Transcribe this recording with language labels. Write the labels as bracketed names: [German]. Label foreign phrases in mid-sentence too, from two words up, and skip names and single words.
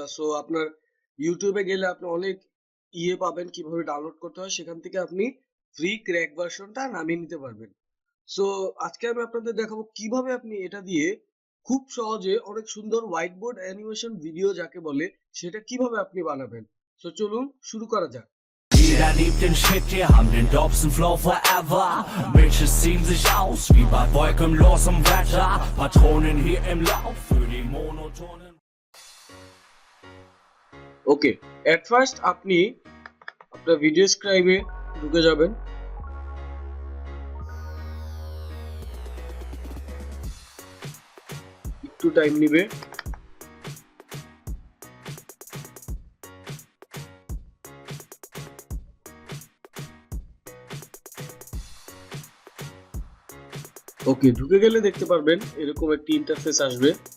[Bangla] সো আপনার ইউটিউবে গেলে আপনি অনেক পাবেন কিভাবে ডাউনলোড করতে হয়, সেখান থেকে আপনি [English] free crack [Bangla] ভার্সনটা নামিয়ে নিতে পারবেন। সো আজকে আমি আপনাদের দেখাবো কিভাবে আপনি এটা দিয়ে খুব সহজে অনেক সুন্দর [English] whiteboard animation video [Bangla] যাকে বলে সেটা কিভাবে আপনি বানাবেন। সো চলুন শুরু করা যাক। [German] Jeder liebt den Shit, wir haben den dopesten [English] Flow forever. [German] Bitches ziehen sich aus, wie bei wolkenlosem Wetter. Patronen hier im Lauf für die monotonen. [English] Okay, at first [Bangla] আপনি আপনার ভিডিও স্ক্রাইবে ঢুকে যাবেন। একটু টাইম নিবে। ওকে, ঢুকে গেলে দেখতে পারবেন এরকম একটি ইন্টারফেস আসবে।